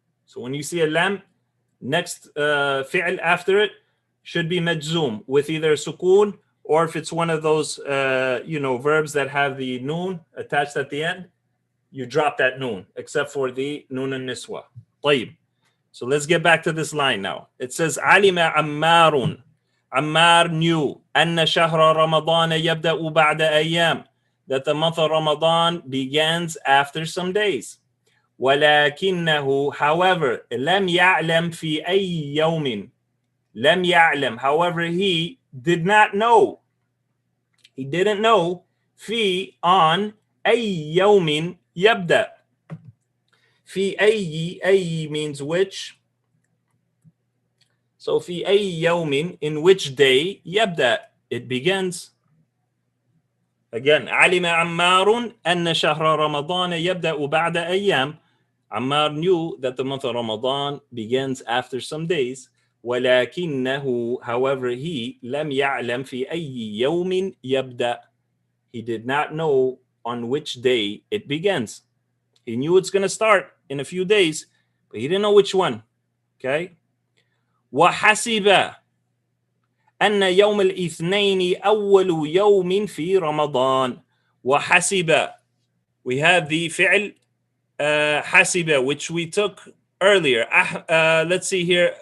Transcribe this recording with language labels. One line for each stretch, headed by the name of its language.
English: So when you see a lam, next fi'l after it should be majzoom with either sukoon, or if it's one of those verbs that have the noon attached at the end, you drop that noon, except for the noon and niswa.
Arabic: طيب.
English: So let's get back to this line now. It says علم عمار. Ammar knew
Arabic: أن شهر رمضان يبدأ بعد أيام,
English: that the month of Ramadan begins after some days.
Arabic: ولكنه,
English: however,
Arabic: لم يعلم في أي يوم.
English: لم يعلم, however, he did not know. He didn't know في on
Arabic: أي يوم يبدأ.
English: في أي means which. So
Arabic: في أي يوم,
English: in which day, يبدأ, it begins.
Arabic: Again, علم عمار أن شهر رمضان يبدأ بعد أيام.
English: Ammar knew that the month of Ramadan begins after some days.
Arabic: ولكنه,
English: however, he
Arabic: لم يعلم في أي يوم يبدأ.
English: He did not know on which day it begins. He knew it's going to start in a few days, but he didn't know which one. Okay?
Arabic: وحسب أن يوم الاثنين أول يوم في رمضان.
English: وحسب, we have the فعل حسب, which we took earlier. Let's see here.